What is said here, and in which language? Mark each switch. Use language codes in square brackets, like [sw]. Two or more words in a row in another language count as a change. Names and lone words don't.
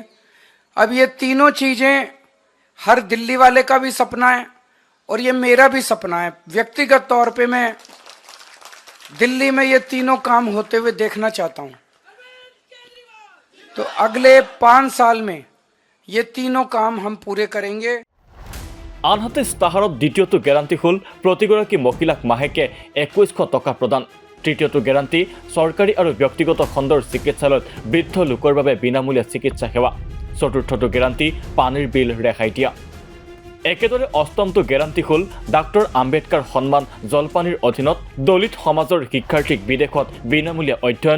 [hi] अब ये तीनों चीजें हर दिल्ली वाले का भी सपना है और ये मेरा भी सपना है। व्यक्तिगत तौर पे मैं दिल्ली में ये तीनों काम होते हुए देखना चाहता हूं। तो अगले 5 साल में ये तीनों काम हम पूरे करेंगे। [as] আনহাতে ইস্তাহাৰত দ্বিতীয়টো গ্যাৰাণ্টি হ'ল প্ৰতিগৰাকী মহিলাক মাহেকে 2100 টকা প্ৰদান। তৃতীয়টো গ্যাৰাণ্টি চৰকাৰী আৰু ব্যক্তিগত খণ্ডৰ চিকিৎসালয়ত বৃদ্ধ লোকৰ বাবে বিনামূলীয়া চিকিৎসা সেৱা। চতুৰ্থটো গ্যাৰাণ্টি পানীৰ বিল ৰেহাই দিয়া। একেদৰে অষ্টমটো গেৰাণ্টি হ'ল ডাক্তৰ আম্বেদকাৰ সন্মান জলপানীৰ অধীনত দলিত সমাজৰ শিক্ষাৰ্থীক বিদেশত বিনামূলীয়া অধ্যয়ন।